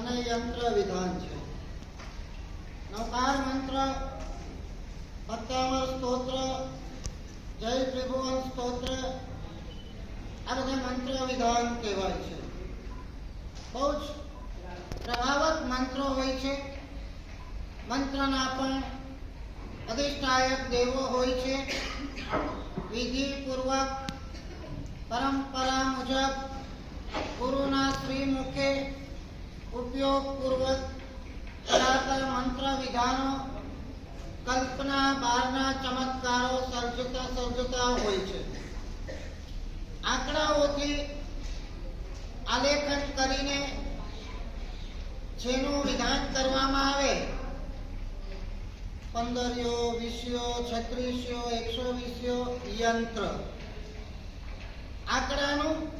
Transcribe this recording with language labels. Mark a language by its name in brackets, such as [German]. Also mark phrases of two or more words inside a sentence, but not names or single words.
[Gujarati] યંત્ર વિધાન છે। નવકાર મંત્ર, સત્યાવર સ્તોત્ર, જય ત્રિભુવન સ્તોત્ર આ બધા મંત્ર વિધાન કહેવાય છે। બહુ જ પ્રભાવક મંત્રો હોય છે। મંત્રના પણ અધિષ્ઠાયક દેવો હોય છે। વિધિ પૂર્વક પરંપરા મુજબ ગુરુના શ્રીમુખે ઉપયોગ પૂર્વક કરાતા મંત્ર વિધાનો કલ્પના બહારના ચમત્કારો સર્જતા હોય છે। આંકડાઓથી આલેખન કરીને જેનું વિધાન કરવામાં આવે 15 20 36 120 યંત્ર આંકડાનું